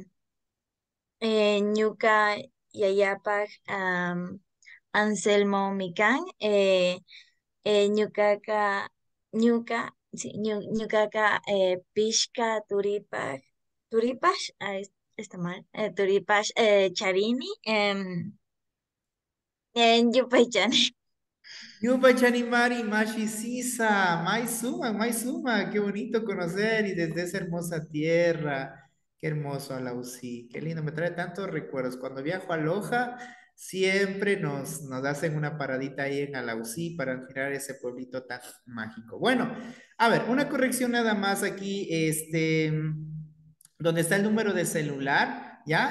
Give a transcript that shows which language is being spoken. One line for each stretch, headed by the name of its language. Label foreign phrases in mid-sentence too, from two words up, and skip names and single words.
Quechua: ñuka yayapak Anselmo Mikan, ñukaka, sí, ñukaka Pishka Turipash,
Spanish: está mal,
Quechua: Turipash Charini, en Yupaychan. Yupa Chanimari, Mashi Sisa, Mai Suma,
Spanish: qué bonito conocer y desde esa hermosa tierra, qué hermoso Alausí, qué lindo, me trae tantos recuerdos. Cuando viajo a Loja, siempre nos hacen una paradita ahí en Alausí para admirar ese pueblito tan mágico. Bueno, a ver, una corrección nada más aquí, donde está el número de celular, ¿ya?